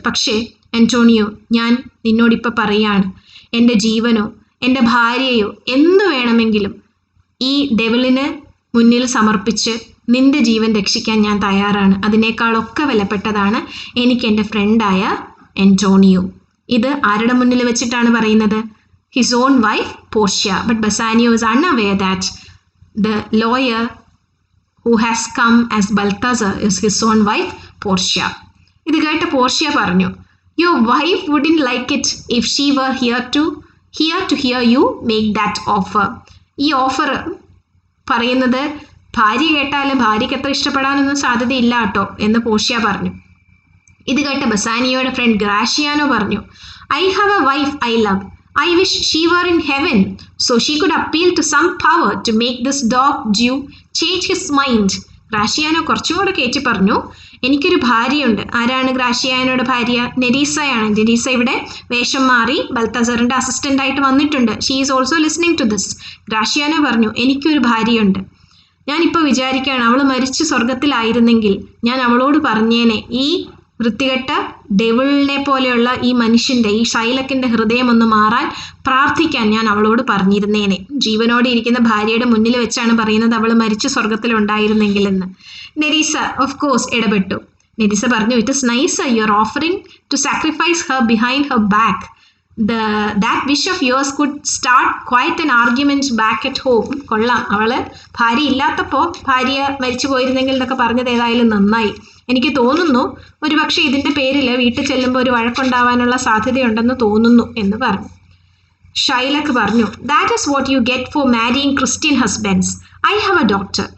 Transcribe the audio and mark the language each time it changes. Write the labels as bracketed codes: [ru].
[ml] പക്ഷേ ആന്റോണിയോ, ഞാൻ നിന്നോടിപ്പോൾ പറയാണ്, എൻ്റെ ജീവനോ എൻ്റെ ഭാര്യയോ എന്തു വേണമെങ്കിലും ഈ ഡെവിളിന് മുന്നിൽ സമർപ്പിച്ച് നിന്റെ ജീവൻ രക്ഷിക്കാൻ ഞാൻ തയ്യാറാണ്. അതിനേക്കാളൊക്കെ വിലപ്പെട്ടതാണ് എനിക്ക് എൻ്റെ ഫ്രണ്ടായ ആന്റോണിയോ. ഇത് ആരുടെ മുന്നിൽ വെച്ചിട്ടാണ് പറയുന്നത്? [en] His own wife Portia. But Bassanio is unaware that the lawyer who has come as Balthazar is his own wife Portia. [ml] ഇത് കേട്ട പോർഷ്യ പറഞ്ഞു, [en] your wife wouldn't like it if she were here to hear you make that offer. [ml] ഈ offer പറയുന്നത് ഭാര്യ കേട്ടാൽ ഭാര്യയ്ക്ക് എത്ര ഇഷ്ടപ്പെടാനൊന്നും സാധ്യതയില്ല കേട്ടോ എന്ന് പോർഷ്യ പറഞ്ഞു. ഇത് കേട്ട ബസാനിയോയുടെ ഫ്രണ്ട് ഗ്രാഷിയാനോ പറഞ്ഞു, [en] I have a wife I love. I wish she were in heaven so she could appeal to some power to make this dog Jew change his mind. [ml] ഗ്രാഷിയാനോ കുറച്ചും കൂടെ കയറ്റി പറഞ്ഞു, എനിക്കൊരു ഭാര്യയുണ്ട്. ആരാണ് ഗ്രാഷിയാനോയുടെ ഭാര്യ? നെരീസയാണ്. നെരീസ ഇവിടെ വേഷം മാറി ബൽത്തസറിന്റെ അസിസ്റ്റന്റ് ആയിട്ട് വന്നിട്ടുണ്ട്. [en] She is also listening to this. [ml] ഗ്രാഷിയാനോ പറഞ്ഞു, എനിക്കൊരു ഭാര്യയുണ്ട്. ഞാനിപ്പോൾ വിചാരിക്കുകയാണ്, അവൾ മരിച്ച് സ്വർഗത്തിലായിരുന്നെങ്കിൽ ഞാൻ അവളോട് പറഞ്ഞേനെ, ഈ വൃത്തികെട്ട ഡെവിളിനെ പോലെയുള്ള ഈ മനുഷ്യൻ്റെ, ഈ ഷൈലക്കിൻ്റെ ഹൃദയം ഒന്ന് മാറാൻ പ്രാർത്ഥിക്കാൻ ഞാൻ അവളോട് പറഞ്ഞിരുന്നേനെ. ജീവനോടെ ഇരിക്കുന്ന ഭാര്യയുടെ മുന്നിൽ വെച്ചാണ് പറയുന്നത് അവൾ മരിച്ച് സ്വർഗത്തിലുണ്ടായിരുന്നെങ്കിലെന്ന്. നെരീസ ഓഫ് കോഴ്സ് ഇടപെട്ടു. നെരീസ പറഞ്ഞു, [en] It is nice you are offering to sacrifice her behind her back. that wish of yours could start quite an argument back at home. [ml] കൊള്ളാം, അവള് ഭാര്യ ഇല്ലാത്തപ്പോൾ ഭാര്യ മരിച്ചു പോയിരുന്നെങ്കിൽ എന്നൊക്കെ പറഞ്ഞത് ഏതായാലും നന്നായി. എനിക്ക് തോന്നുന്നു ഒരുപക്ഷെ ഇതിൻ്റെ പേരിൽ വീട്ടിൽ ചെല്ലുമ്പോൾ ഒരു വഴക്കുണ്ടാവാനുള്ള സാധ്യതയുണ്ടെന്ന് തോന്നുന്നു എന്ന് പറഞ്ഞു. ഷൈലക്ക് പറഞ്ഞു, [en] That is what you get for marrying Christian husbands. I have a daughter.